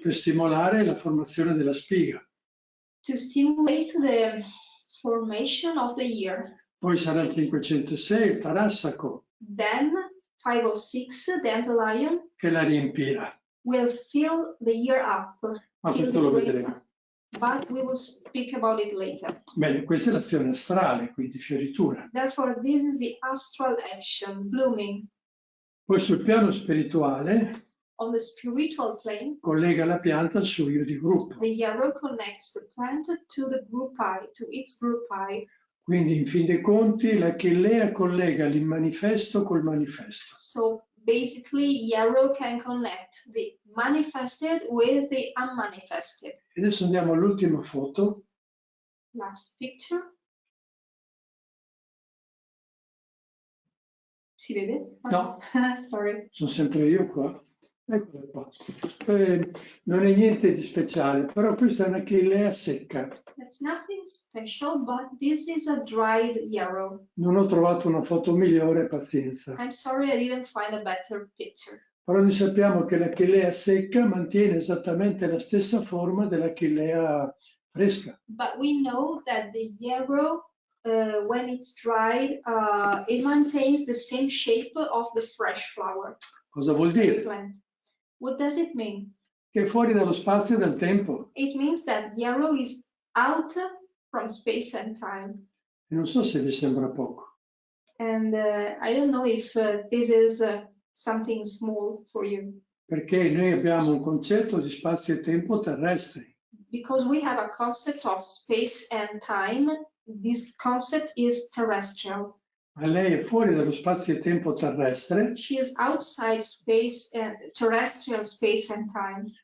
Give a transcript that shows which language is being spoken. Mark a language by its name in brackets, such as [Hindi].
[Italian] Per stimolare la formazione della spiga. [English] To stimulate the formation of the ear. [Italian] Poi sarà il 506, il tarassaco. [English] Then 506, dandelion. [Italian] Che la riempirà. [English] Will fill the ear up. [Italian] Ma questo lo vedremo. [English] But we will speak about it later. [Italian] Bene, questa è l'azione astrale, quindi fioritura. [English] Therefore, this is the astral action, blooming. [Italian] Poi sul piano spirituale, [English] on the spiritual plane, [Italian] collega la pianta al suo io di gruppo. [English] The yarrow connects the plant to the group I, to its group I. [Italian] Quindi, in fin dei conti, l'Achillea collega l'immanifesto col manifesto. [English] So basically, yarrow can connect the manifested with the unmanifested. [Italian] E adesso andiamo all'ultima foto. [English] Last picture. [Italian] Si vede? No. [English] Sorry. [Italian] Sono sempre io qua. Eccola qua. Non è niente di speciale, però questa è un'Achillea secca. [English] That's nothing special, but this is a dried yarrow. [Italian] Non ho trovato una foto migliore, pazienza. [English] I'm sorry I didn't find a better picture. [Italian] Però noi sappiamo che l'Achillea secca mantiene esattamente la stessa forma dell'Achillea fresca. [English] But we know that the yarrow, when it's dried, it maintains the same shape of the fresh flower. [Italian] Cosa vuol dire? [English] Plant. What does it mean? [Italian] Che è fuori dallo spazio e dal tempo. [English] It means that yarrow is out from space and time. [Italian] E non so se vi sembra poco. [English] And I don't know if this is something small for you. [Italian] Perché noi abbiamo un concetto di spazio e tempo terrestri. [English] Because we have a concept of space and time, this concept is terrestrial. [Italian] Ma lei è fuori dallo spazio e tempo terrestre. [English] She is outside space and terrestrial space and time.